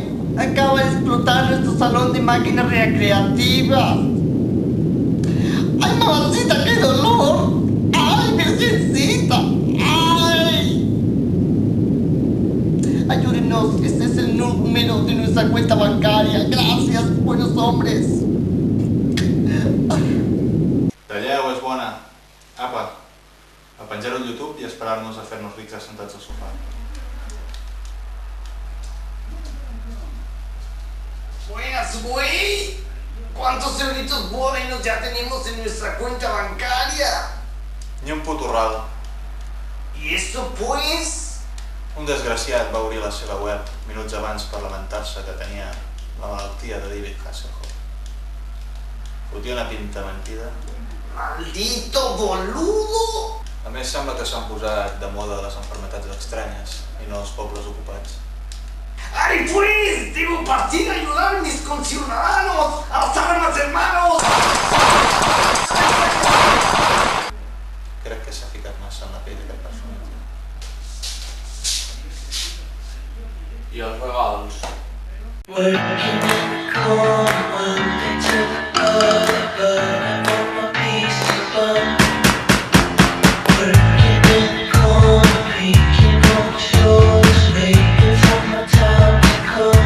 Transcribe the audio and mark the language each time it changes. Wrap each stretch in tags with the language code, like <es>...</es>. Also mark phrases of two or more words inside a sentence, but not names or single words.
<es>Acaba de explotar nuestro salón de máquinas recreativas. ¡Ay, mamacita, qué dolor! ¡Ay, virgencita! ¡Ay! Ayúdenos, este es el número de nuestra cuenta bancaria. Gracias, buenos hombres.</es> <ca>Talleu és bona. Apa, a penjar-ho al YouTube i esperar-nos a fer-nos rics assentats al sofà.</ca> <es>Buenas, güey. ¿Cuántos cerditos buenos ya tenemos en nuestra cuenta bancaria? Ni un putorrado. ¿Y eso pues?</es> <ca>Un desgraciat va obrir la seva web minuts abans per lamentar-se que tenia la malaltia de David Hasselhoff. Fotia una pinta mentida.</ca> <es>¡Maldito boludo!</es> <ca>A més, sembla que s'han posat de moda les enfermetats estranyes i no els pobles ocupats.</ca> <es>¡Ay, pues! ¡Debo partir a ayudar a mis conciudadanos! ¡A las armas, hermanos!</es> <ca>Crec que s'ha ficat massa en la pell d'aquest personatge. I els regals?</ca> <en>Working in the corner Monday to October, I want my piece of bun. Working in the corner, peeking on my shoulders, waiting for my time to come.</en>